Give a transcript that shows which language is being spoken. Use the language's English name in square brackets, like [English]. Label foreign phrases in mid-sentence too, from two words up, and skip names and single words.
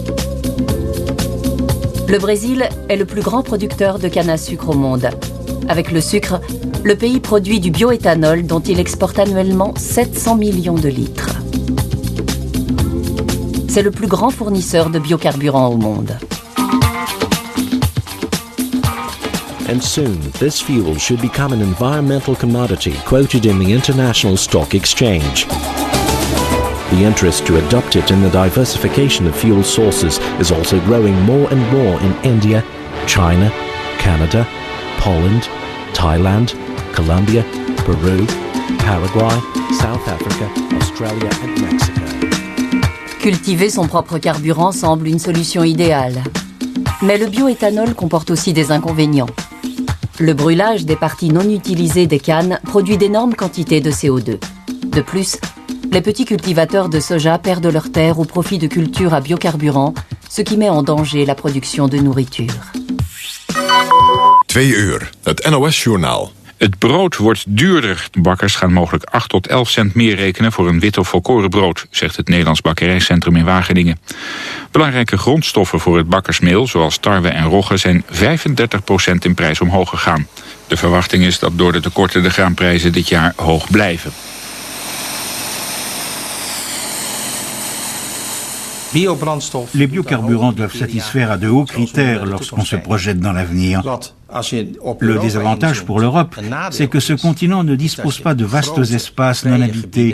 [French] Le Brésil est le plus grand producteur de canne à sucre au monde. Avec le sucre, le pays produit du bioéthanol dont il exporte annuellement 700 millions de litres. C'est le plus grand fournisseur de biocarburants au monde. [English] And soon, this fuel should become an environmental commodity quoted in the International Stock Exchange. The interest to adopt it in the diversification of fuel sources is also growing more and more in India, China, Canada, Poland, Thailand, Colombia, Peru, Paraguay, South Africa, Australia and Mexico. [French] Cultiver son propre carburant semble une solution idéale. Mais le bioéthanol comporte aussi des inconvénients. Le brûlage des parties non utilisées des cannes produit d'énormes quantités de CO2. De plus, les petits cultivateurs de soja perdent leurs terres au profit de cultures à biocarburant, ce qui met en danger la production de nourriture. [Dutch] 2 uur, het NOS-journaal. Het brood wordt duurder. De bakkers gaan mogelijk 8 tot 11 cent meer rekenen voor een wit of volkorenbrood, zegt het Nederlands Bakkerijcentrum in Wageningen. Belangrijke grondstoffen voor het bakkersmeel, zoals tarwe en rogge, zijn 35% in prijs omhoog gegaan. De verwachting is dat door de tekorten de graanprijzen dit jaar hoog blijven. [French] Les biocarburants doivent satisfaire à de hauts critères lorsqu'on se projette dans l'avenir. Le désavantage pour l'Europe, c'est que ce continent ne dispose pas de vastes espaces non habités.